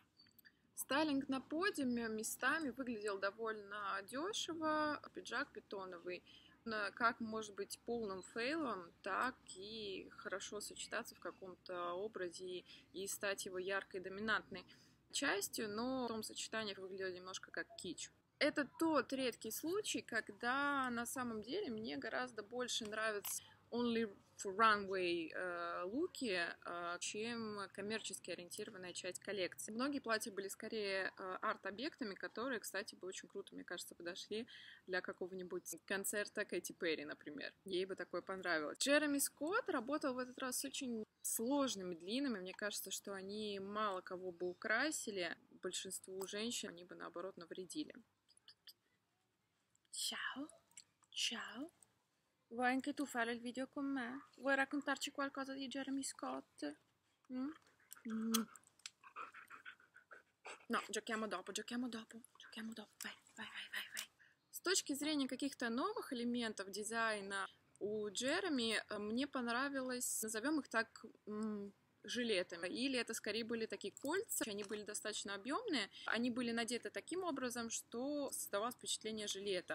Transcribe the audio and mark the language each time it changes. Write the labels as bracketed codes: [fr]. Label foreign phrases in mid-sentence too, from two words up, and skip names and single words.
[ru] Стайлинг на подиуме местами выглядел довольно дешево, пиджак питоновый, как может быть полным фейлом, так и хорошо сочетаться в каком-то образе и стать его яркой доминантной частью, но в том сочетании выглядело немножко как кич. Это тот редкий случай, когда на самом деле мне гораздо больше нравится [en] only for runway [ru] луки, чем коммерчески ориентированная часть коллекции. Многие платья были скорее арт-объектами, которые, кстати, бы очень круто, мне кажется, подошли для какого-нибудь концерта Кэти Перри, например. Ей бы такое понравилось. Джереми Скотт работал в этот раз с очень сложными, длинными. Мне кажется, что они мало кого бы украсили. Большинству женщин они бы, наоборот, навредили. [it] Ciao, ciao. Vuoi anche tu fare il video con me? Vuoi raccontarci qualcosa di Jeremy Scott? Mm? Mm. No, giochiamo dopo. Vai, vai. [ru] С точки зрения каких-то новых элементов дизайна у Джереми мне понравилось, назовем их так, жилетами. Или это скорее были такие кольца, они были достаточно объемные, они были надеты таким образом, что создавалось впечатление жилета.